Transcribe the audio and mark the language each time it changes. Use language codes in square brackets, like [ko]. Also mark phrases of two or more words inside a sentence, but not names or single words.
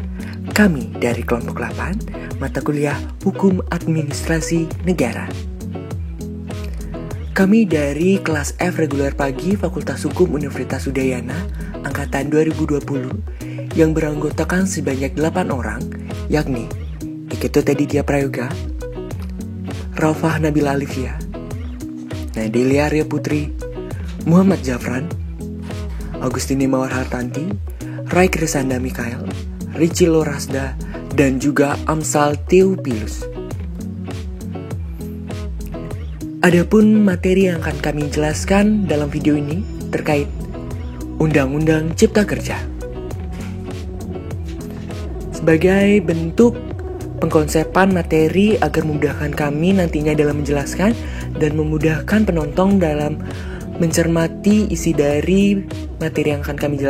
[id] Kami dari kelompok 8, mata kuliah Hukum Administrasi Negara. Kami dari kelas F reguler pagi Fakultas Hukum Universitas Udayana angkatan 2020 yang beranggotakan sebanyak 8 orang, yakni Iketut Aditya Prayoga, Raufah Nabila Alifia, Nadelia Arya Putri, Muhammad Jafran, Agustini Mawar Hartanti, Rai Krisanda Mikael, Rici Lorasda, dan juga Amsal Theophilus. Adapun materi yang akan kami jelaskan dalam video ini terkait Undang-Undang Cipta Kerja. Sebagai bentuk pengkonsepan materi agar memudahkan kami nantinya dalam menjelaskan dan memudahkan penonton dalam mencermati isi dari materi yang akan kami